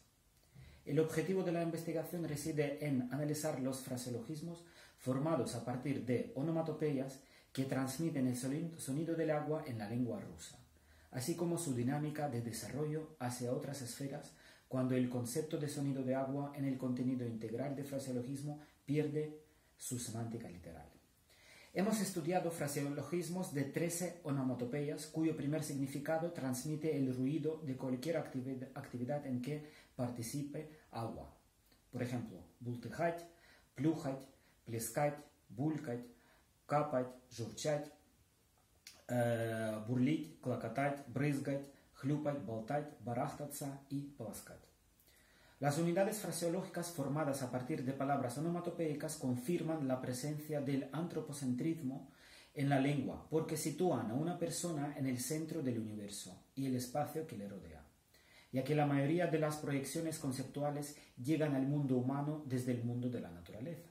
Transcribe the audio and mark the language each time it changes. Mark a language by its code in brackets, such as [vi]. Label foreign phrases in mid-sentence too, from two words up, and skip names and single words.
[es] El objetivo de la investigación reside en analizar los fraseologismos formados a partir de onomatopeyas que transmiten el sonido del agua en la lengua rusa, así como su dinámica de desarrollo hacia otras esferas cuando el concepto de sonido de agua en el contenido integral de fraseologismo pierde su semántica literal. Hemos estudiado fraseologismos de 13 onomatopeyas cuyo primer significado transmite el ruido de cualquier actividad en que participe agua. Por ejemplo, [ru] бултыхать, плюхать, плескать, булькать, капать, журчать, бурлить, клокотать, брызгать, хлюпать, болтать, барахтаться y полоскать. [es] Las unidades fraseológicas formadas a partir de palabras onomatopeicas confirman la presencia del antropocentrismo en la lengua porque sitúan a una persona en el centro del universo y el espacio que le rodea, ya que la mayoría de las proyecciones conceptuales llegan al mundo humano desde el mundo de la naturaleza.